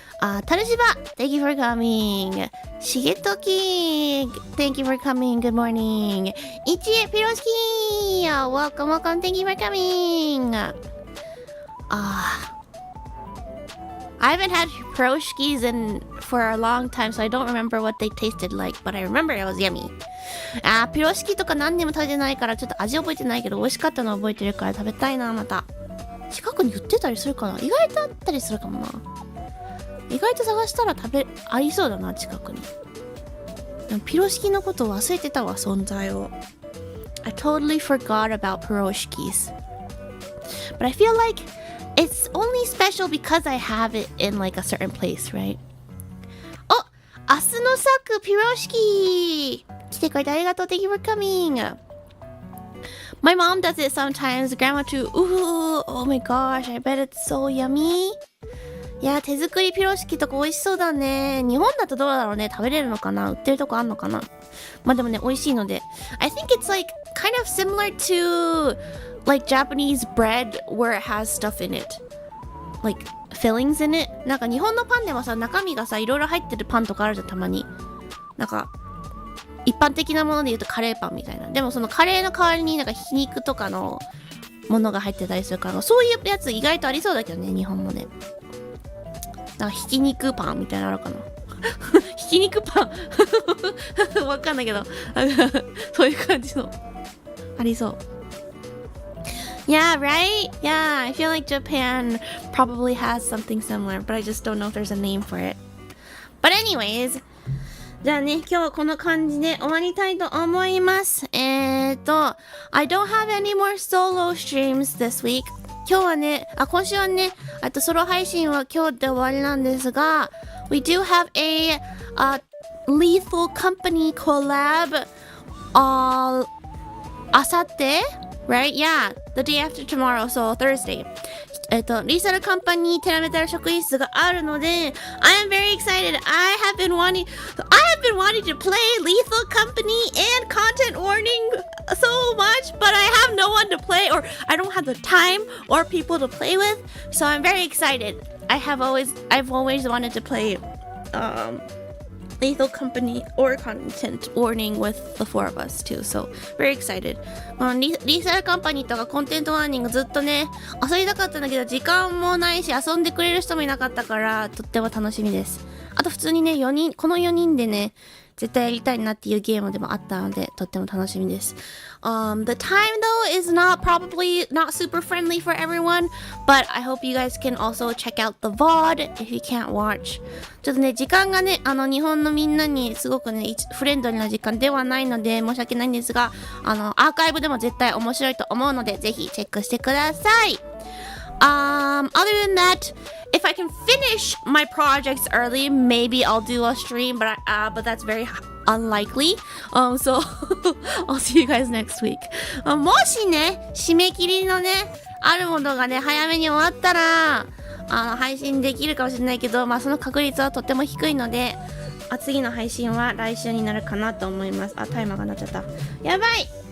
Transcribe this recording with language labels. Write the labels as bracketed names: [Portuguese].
[English] Tarushiba, thank you for coming. Shigetoki, thank you for coming. Good morning. Ichie Piroshki, welcome, thank you for coming. I haven't had Piroshkis for a long time, so I don't remember what they tasted like, but I remember it was yummy. [Japanese] ピロシキとか何年も食べてないからちょっと味覚えてないけど美味しかったの覚えてるから食べたいなまた。近くに売ってたりするかな。意外とあったりするかもな。意外と探したらありそうだな近くに。でもピロシキのこと忘れてたわ存在を。 [English] I totally forgot about Piroshkis. But I feel like it's only special because I have it in like a certain place, right? [Japanese] お、明日のサクピロシキ来てくれてありがとう。 [English] Thank you for coming. My mom does it sometimes. Grandma too. Ooh, oh my gosh, I bet it's so yummy. [Japanese] いや、手作りピロシキとか美味しそうだね。日本だとどうだろうね。食べれるのかな。売ってるとこあんのかな。まあでもね、美味しいので。 [English] I think it's like kind of similar to like Japanese bread where it has stuff in it. Like fillings in it. [Japanese] なんか日本のパンでもさ、中身がさ、いろいろ入ってるパンとかあるじゃん、たまに。なんか、一般的なもので言うとカレーパンみたいな。でもそのカレーの代わりになんかひき肉とかのものが入ってたりするから、そういうやつ意外とありそうだけどね、日本もね。なんかひき肉パンみたいなのあるかな。ひき肉パンわかんないけど、そういう感じのありそう。 [English] Yeah, right? Yeah, I feel like Japan probably has something similar, but I just don't know if there's a name for it. But anyways, [Japanese] じゃあね、今日はこの感じで終わりたいと思います。 [English] I don't have any more solo streams this week. [Japanese] 今日はね、今週はね、ソロ配信は今日で終わりなんですが、 [English] We do have a Lethal Company collab [Japanese] あさって、 [English] right? Yeah, the day after tomorrow, so Thursday. [Japanese] リサルカンパニーテラメタル職員室があるので [English] I am very excited. I have been wanting to play Lethal Company and Content Warning so much, but I have no one to play, or I don't have the time or people to play with, so I'm very excited. I've always wanted to play Lethal Company or Content Warning with the four of us too, so very excited. [Japanese] リサルカンパニーとかコンテントワーニングずっとね遊びたかったんだけど時間もないし遊んでくれる人もいなかったからとっても楽しみです。あと普通にねこの4人でね絶対やりたいなっていうゲームでもあったのでとっても楽しみです。 [English] The time though is probably not super friendly for everyone, but I hope you guys can also check out the VOD if you can't watch. [Japanese] ちょっとね時間がね日本のみんなにすごくねフレンドリーな時間ではないので申し訳ないんですがアーカイブでも絶対面白いと思うのでぜひチェックしてください。 [English] Other than that, if I can finish my projects early, maybe I'll do a stream, but that's very unlikely. So I'll see you guys next week. [Japanese] もしね、締め切りのね、あるものがね、早めに終わったら、配信できるかもしれないけど、その確率はとっても低いので、次の配信は来週になるかなと思います。タイマーが鳴っちゃった。やばい！